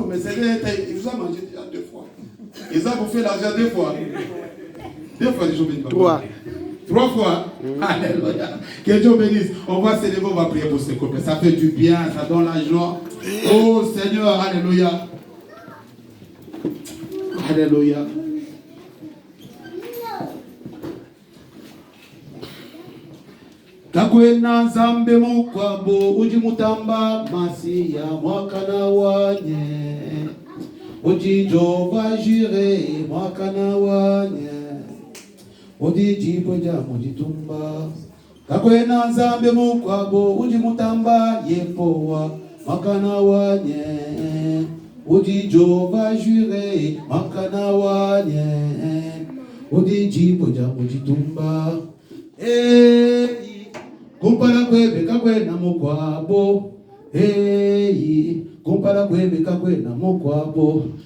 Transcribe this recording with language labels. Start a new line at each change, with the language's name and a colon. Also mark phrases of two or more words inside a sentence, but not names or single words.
French: Mais c'est il vous a mangé déjà 2 fois. Il a bouffé l'argent 2 fois. 2 fois, je bénis papa. 3 fois. Alléluia. Que Dieu bénisse. On va s'élever, on va prier pour ces couples. Ça fait du bien, ça donne la joie. Oh Seigneur, alléluia. Alléluia.
Luba-Lulua: Kakwena nzambe mukwabo uji mutamba masiya mwakana wanye uji Jehova jire mwakana wanye uji jiboja mujitumba kakwena nzambe mukwabo uji mutamba yepowa mwakana wanye uji Jehova jire mwakana wanye uji jiboja mujitumba kumpala kwebeka kwena mukwabo kumpala kwebeka kwena mukwabo